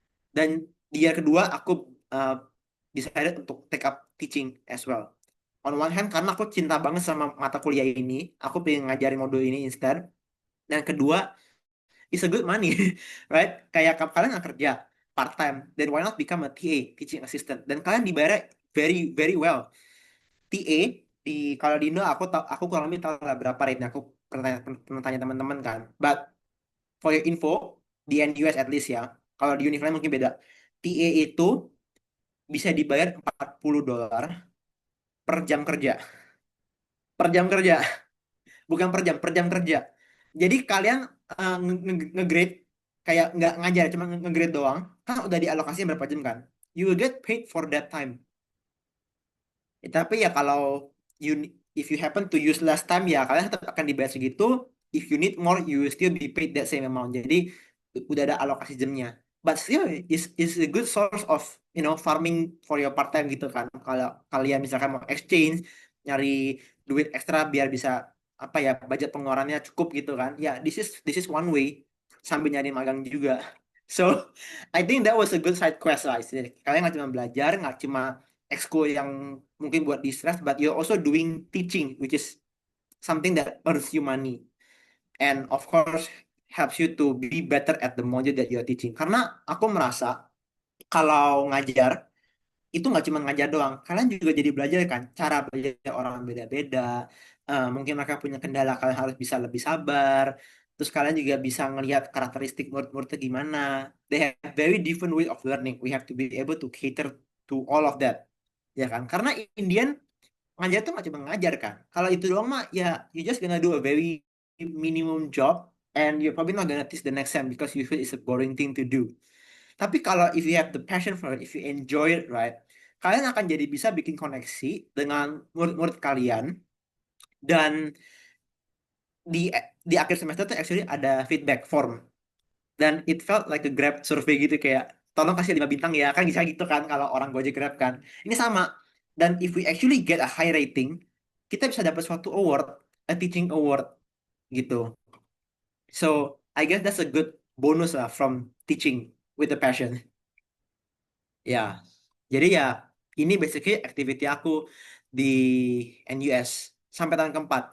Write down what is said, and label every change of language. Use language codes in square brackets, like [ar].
[id] Dan di year kedua aku uh, decided untuk [en] take up teaching as well. On one hand [id] karena aku cinta banget sama mata kuliah ini, aku pengen ngajarin modul ini instead. Dan kedua, [en] it's a good money, right? [id] Kayak kalian nggak kerja part time, [en] then why not become a TA, teaching assistant? [id] Dan kalian dibayar [en] very very well. [id] TA di kalau di Indo aku kurang lebih tahu lah berapa rate-nya. Aku pernah tanya teman-teman kan. [en] But for your info, [id] di NUS at least ya. Kalau di univ lain mungkin beda. TA itu bisa dibayar $40 per jam kerja. Per jam kerja, bukan per jam kerja. Jadi kalian nge-grade kayak nggak ngajar, cuma nge-grade doang. Kan udah dialokasi berapa jam kan? [en] You will get paid for that time. [id] Tapi ya kalau [en] you if you happen to use less time [id] ya kalian tetap akan dibayar segitu. [en] If you need more, you will still be paid that same amount. [id] Jadi udah ada alokasi jamnya. [en] But still is a good source of farming for your part time gitu kan. [id] Kalau kalian misalkan mau exchange nyari duit ekstra biar bisa apa ya budget pengeluarannya cukup gitu kan. Ya [en] this is one way [id] sambil nyari magang juga. [en] So I think that was a good side quest lah istilahnya. [id] Kalian nggak cuma belajar, nggak cuma ekskul yang mungkin buat distress, [en] but you're also doing teaching, which is something that earns you money and of course helps you to be better at the module that you're teaching. [id] Karena aku merasa kalau ngajar itu nggak cuma ngajar doang, kalian juga jadi belajar kan, cara belajar orang beda-beda. Mungkin mereka punya kendala, kalian harus bisa lebih sabar. Terus kalian juga bisa ngelihat karakteristik murid-muridnya gimana. [en] They have very different way of learning. We have to be able to cater to all of that. [id] Ya kan? Karena Indian ngajar tuh nggak cuma ngajar kan. Kalau itu doang mah ya [en] you just gonna do a very minimum job and you're probably not gonna teach the next time because you feel it's a boring thing to do. [id] Tapi kalau [en] if you have the passion for it, if you enjoy it, right, [id] kalian akan jadi bisa bikin koneksi dengan murid-murid kalian dan di di akhir semester tuh actually ada feedback form dan [en] it felt like a Grab survey [id] gitu kayak tolong kasih 5 bintang ya kan bisa gitu kan kalau orang Gojek Grab kan. Ini sama dan if we actually get a high rating, kita bisa dapat suatu award, [en] a teaching award [id] gitu. [en] So I guess that's a good bonus lah from teaching with the passion. [id] Ya, jadi ya ini basically activity aku di NUS sampai tahun keempat.